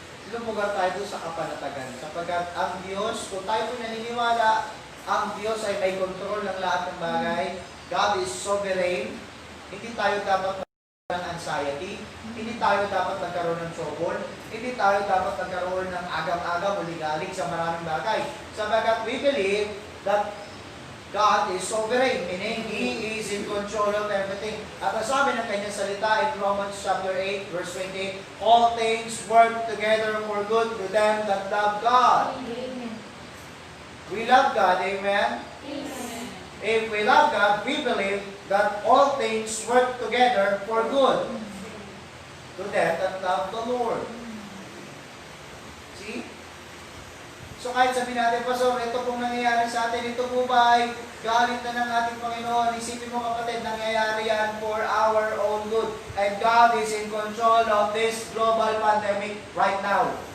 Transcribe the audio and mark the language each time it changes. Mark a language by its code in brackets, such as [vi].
[tl] Lumugar tayo doon sa kapanatagan. Sapagkat ang Diyos, kung tayo po naniniwala, ang Diyos ay may control ng lahat ng bagay. [en] God is sovereign. [tl] Hindi tayo dapat ng anxiety, hindi tayo dapat nagkaroon ng trouble, hindi tayo dapat nagkaroon ng agam-agam o ligalig sa maraming bagay. [en] Sapagkat we believe that God is sovereign, meaning He is in control of everything. [tl] At ang sabi ng kanyang salita [en] in Romans chapter 8, verse 28, all things work together for good to them that love God. Amen. We love God, amen? Amen. If we love God, we believe that all things work together for good to them that love the Lord. See? [tl] So kahit sabihin natin, Pastor, ito pong nangyayari sa atin, ito po ba ay galit na ng ating Panginoon? Isipin mo kapatid, nangyayari yan [en] for our own good. And God is in control of this global pandemic right now.